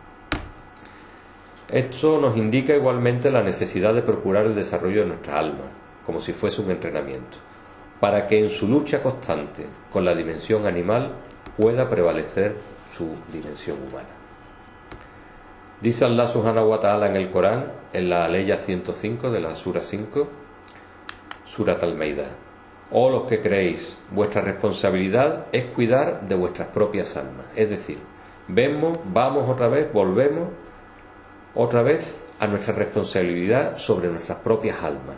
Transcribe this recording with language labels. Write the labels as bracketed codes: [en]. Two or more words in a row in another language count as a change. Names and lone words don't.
[es] Esto nos indica igualmente la necesidad de procurar el desarrollo de nuestra alma, como si fuese un entrenamiento, para que en su lucha constante con la dimensión animal pueda prevalecer su dimensión humana. Dice Allah [ar] سبحانه وتعالى [es] en el Corán, en la aleya 105 de la sura 5, Surat al-Maidah: oh los que creéis, vuestra responsabilidad es cuidar de vuestras propias almas. Es decir, vamos otra vez, volvemos otra vez a nuestra responsabilidad sobre nuestras propias almas.